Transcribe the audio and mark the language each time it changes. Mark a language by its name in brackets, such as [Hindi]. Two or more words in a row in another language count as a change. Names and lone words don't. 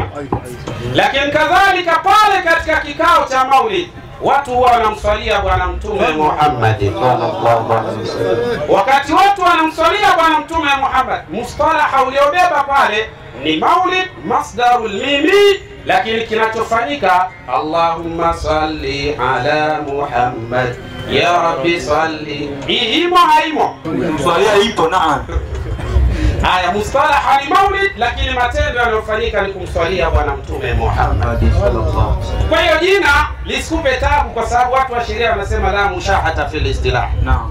[Swahili] Lakini kadhalika pale katika kikao cha maulid watu huwa wanamswalia Bwana Mtume Muhammad [Arabic] صلى الله عليه وسلم. [Swahili] Wakati watu wanamswalia Bwana Mtume Muhammad, mustalah uliobeba pale ni maulid, [Arabic] مصدر ميمي, [Swahili] lakini kinachofanyika [Arabic] اللهم صل على محمد يا رب صل. [Swahili] Imo haimo? Mswalia ipo, naam. Haya, mustalah ni maulid, lakini matendo yanayofanyika ni kumswalia Bwana Mtume Muhammad [Arabic] صلى الله عليه وسلم. [Swahili] Kwa hiyo jina lisikupe tabu, kwa sababu watu wa sheria wanasema [Arabic] لا مشاحة في الاصطلاح. [Swahili] Naam.